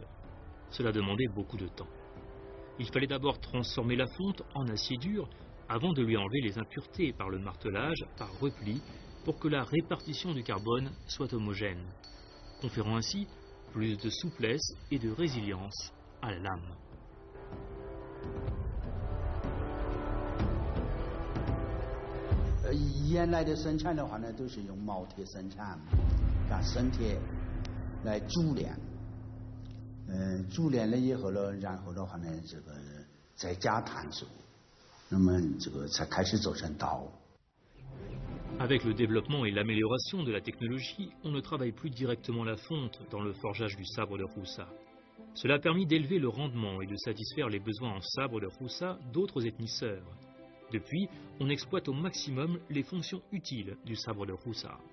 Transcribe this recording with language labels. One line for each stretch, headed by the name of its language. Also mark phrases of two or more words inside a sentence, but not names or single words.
French: Cela demandait beaucoup de temps. Il fallait d'abord transformer la fonte en acier dur avant de lui enlever les impuretés par le martelage, par repli, pour que la répartition du carbone soit homogène, conférant ainsi plus de souplesse et de résilience à la lame.
Chinese: 原来的生产的话呢，都是用毛铁生产，生铁来煮炼， 煮练了以后呢，然后的话呢，这个再加炭素，那么这个才开始做成刀。
French: Avec le développement et l'amélioration de la technologie, on ne travaille plus directement la fonte dans le forgeage du sabre de Roussa. Cela a permis d'élever le rendement et de satisfaire les besoins en sabre de Roussa d'autres ethniseurs. Depuis, on exploite au maximum les fonctions utiles du sabre de Roussa.